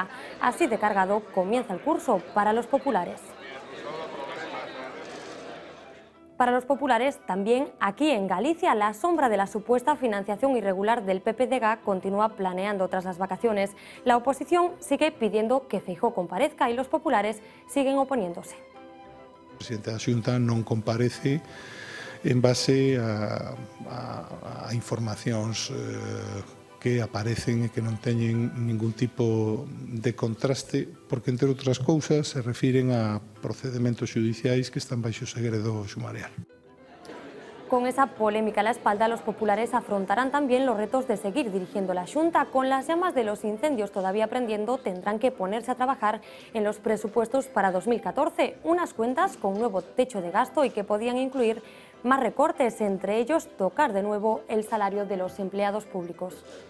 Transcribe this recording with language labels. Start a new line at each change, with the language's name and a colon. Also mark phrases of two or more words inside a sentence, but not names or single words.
Spanish: Así de cargado comienza el curso para los populares. Para los populares, también aquí en Galicia, la sombra de la supuesta financiación irregular del PPDG continúa planeando tras las vacaciones. La oposición sigue pidiendo que Feijóo comparezca y los populares siguen oponiéndose.
Galician: O presidente da Xunta non comparece en base a informacións que aparecen e que non teñen ningún tipo de contraste, porque, entre outras cousas, se refiren a procedementos xudiciais que están baixo segredo sumarial.
Spanish: Con esa polémica a la espalda, los populares afrontarán también los retos de seguir dirigiendo la Xunta. Con las llamas de los incendios todavía prendiendo, tendrán que ponerse a trabajar en los presupuestos para 2014, unas cuentas con nuevo techo de gasto y que podían incluir más recortes, entre ellos tocar de nuevo el salario de los empleados públicos.